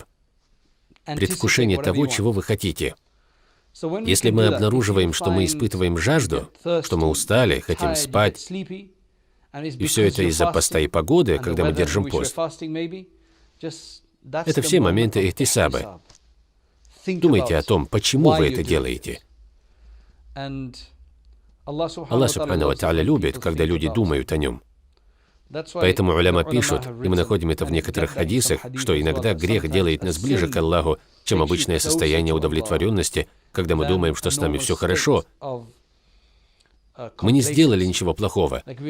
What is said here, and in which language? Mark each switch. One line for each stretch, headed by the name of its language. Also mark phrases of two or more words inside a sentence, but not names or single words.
Russian: Предвкушение того, чего вы хотите. Если мы обнаруживаем, что мы испытываем жажду, что мы устали, хотим спать, и все это из-за поста и погоды, когда мы держим пост, это все моменты ихтисаба. Думайте о том, почему вы это делаете.
Arabic: الله، سبحانه وتعالى,
Russian: любит, когда люди думают о Нем. Поэтому уляма пишут, и мы находим это в некоторых хадисах, что иногда грех делает нас ближе к Аллаху, чем обычное состояние удовлетворенности, когда мы думаем, что с нами все хорошо, мы не сделали ничего плохого.